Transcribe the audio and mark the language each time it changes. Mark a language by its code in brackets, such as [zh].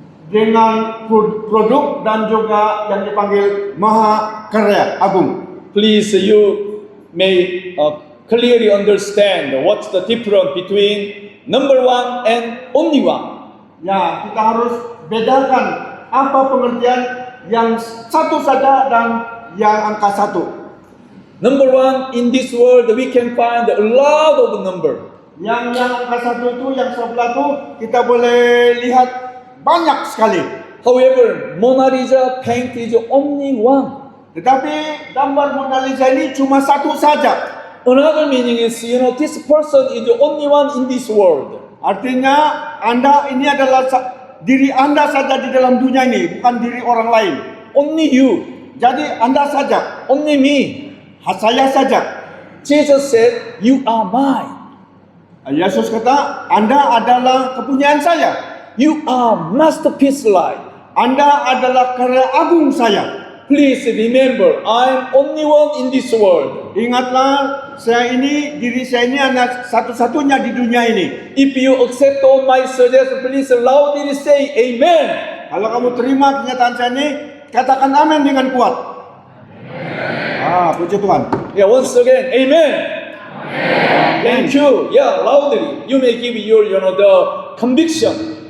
[ms] Dengan produk dan juga yang dipanggil maha karya agung. [en] please you may clearly understand what's the difference between number 1 and only 1. [ms] Ya, kita harus bedakan apa pengertian yang satu saja dan yang angka satu. [en] Number 1, in this world we can find a lot of number. [ms] Yang angka satu itu yang sebelah itu kita boleh lihat banyak sekali. [en] However, Mona Lisa paint is only 1. [ms] Tetapi gambar Mona Lisa ini cuma satu saja. [en] Another meaning is, this person is the only one in this world. [ms] Artinya Anda ini adalah diri Anda saja di dalam dunia ini, bukan diri orang lain. [en] Only you. [ms] Jadi Anda saja, [en] Only me. [ms] saya saja. [en] Jesus said, you are mine. [ms] Yesus kata, Anda adalah kepunyaan saya. [en] You are masterpiece life. [ms] Anda adalah karya agung saya. [en] Please remember, I'm only one in this world. [ms] Ingatlah, diri saya ini hanya satu-satunya di dunia ini. [en] If you accept all my suggestions, please loudly say amen. [ms] Kalau kamu terima kenyataan saya ini, katakan amin dengan kuat. Puji Tuhan. [en] Yeah, once again, amen. Thank you. Yeah, loudly. You may give your, the conviction.